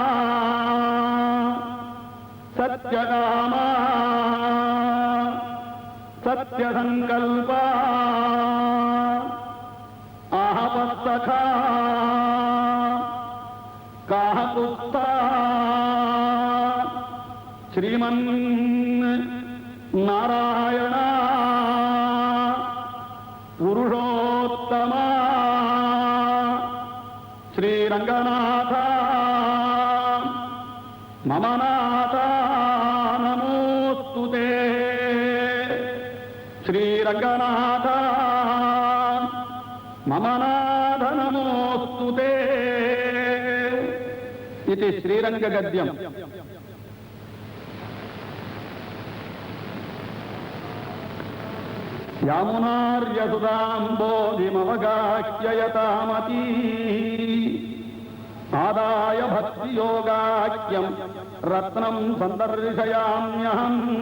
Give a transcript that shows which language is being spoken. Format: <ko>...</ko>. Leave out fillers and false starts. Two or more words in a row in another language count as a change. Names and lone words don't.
<sa>സത്യകാമ സത്യസങ്കൽപ ആഹവസ്സഖ കാഹകുസ്ത ശ്രീമൻ നാരായണ പുരുഷോത്തമ ശ്രീരംഗനാഥ മമനാഥ നമോസ്തുതേ శ్రీరంగనాథ మమ నాథ నమోస్తు తే.</sa> <te>ఇది శ్రీరంగ గద్యం.</te> <sa>యామునార్యసుదాంబోధిమవగాహ్యయతామతీ ఆదాయ భక్తియోగాఖ్యం రత్నం సందర్శయామ్యహం.</sa>